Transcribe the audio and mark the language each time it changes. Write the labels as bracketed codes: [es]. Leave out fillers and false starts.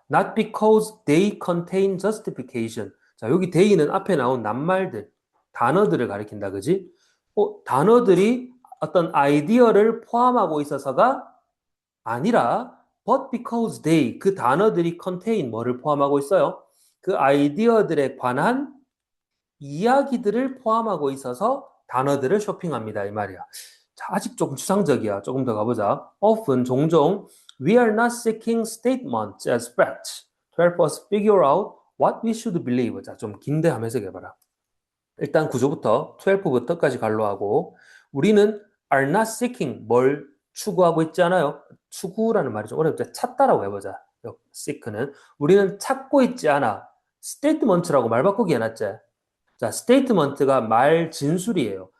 [en] Not because they contain justification. [ko] 자, 여기 they는 앞에 나온 낱말들, 단어들을 가리킨다, 그지? 단어들이 어떤 아이디어를 포함하고 있어서가 아니라 [en] but because they, [ko] 그 단어들이 contain 뭐를 포함하고 있어요? 그 아이디어들에 관한 이야기들을 포함하고 있어서 단어들을 쇼핑합니다. 이 말이야. 자, 아직 조금 추상적이야. 조금 더 가보자. [en] Often, [ko] 종종 [en] we are not seeking statements as facts to help us figure out what we should believe. [ko] 자, 좀 긴데 한번 해석해봐라. 일단 구조부터 12부터까지 간로하고 우리는 [en] are not seeking [ko] 뭘 추구하고 있지 않아요? 추구라는 말이 좀 어렵죠. 찾다라고 해보자. seek는 우리는 찾고 있지 않아. statement라고 말 바꾸기 해놨지. 자, statement가 말 진술이에요.